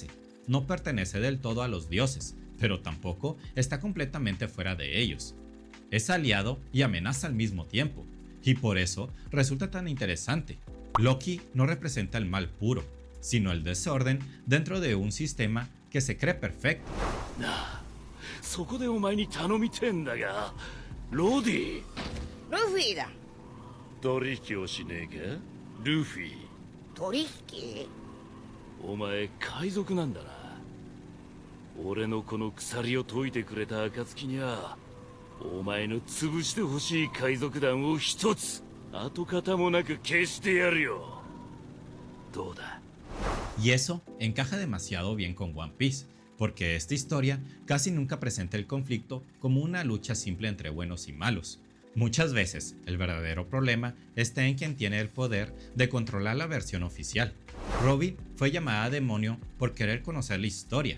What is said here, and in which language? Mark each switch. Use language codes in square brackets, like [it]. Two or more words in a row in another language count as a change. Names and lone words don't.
[es] No pertenece del todo a los dioses, pero tampoco está completamente fuera de ellos. Es aliado y amenaza al mismo tiempo, y por eso resulta tan interesante. Loki no representa el mal puro, sino el desorden dentro de un sistema que se cree perfecto. [ja] そこでお前に頼みてんだが、ロディ。ルフィだ。取引をしねえか、ルフィ。取引？お前海賊なんだな。俺のこの鎖を解いてくれた暁には、お前の潰してほしい海賊団を一つ跡形もなく消してやるよ。どうだ？ [es] Y eso encaja demasiado bien con One Piece, porque esta historia casi nunca presenta el conflicto como una lucha simple entre buenos y malos. Muchas veces el verdadero problema está en quien tiene el poder de controlar la versión oficial. Robin fue llamada demonio por querer conocer la historia.